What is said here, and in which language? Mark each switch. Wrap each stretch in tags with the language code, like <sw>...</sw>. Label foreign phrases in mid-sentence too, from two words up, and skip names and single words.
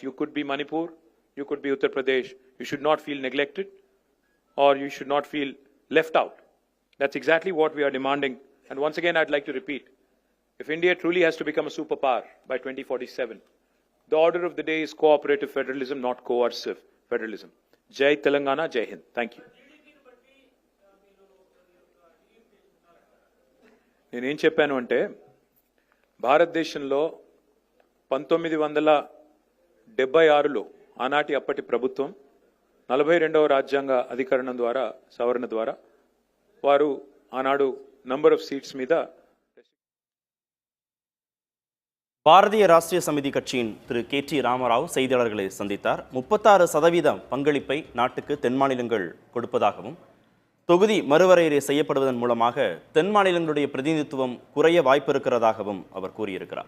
<en>You could be Manipur, you could be Uttar Pradesh. You should not feel neglected, or you should not feel left out. That's exactly what we are demanding. And once again, I'd like to repeat, if India truly has to become a superpower by 2047, the order of the day is cooperative federalism, not coercive federalism.</en> <hi>जय तेलंगाना, जय हिंद.</hi> <en>Thank you.</en> <te>నేనేం చెప్పాను అంటే, భారతదేశంలో 1976లో ఆనాటి అప్పటి ప్రభుత్వం 42వ రాజ్యాంగ అధికరణం ద్వారా, సవరణ ద్వారా, వారు ఆనాడు</te> <en>number of seats</en> <te>మీద</te> <ta>பாரதிய ராஷ்டிரிய சமிதி கட்சியின் திரு KT ராமராவ் செய்தியாளர்களை சந்தித்தார். 36% பங்களிப்பை நாட்டுக்கு தென் மாநிலங்கள் கொடுப்பதாகவும், தொகுதி மறுவரையறை செய்யப்படுவதன் மூலமாக தென் மாநிலங்களுடைய பிரதிநிதித்துவம் குறைய வாய்ப்பு இருக்கிறதாகவும் அவர் கூறியிருக்கிறார்.</ta>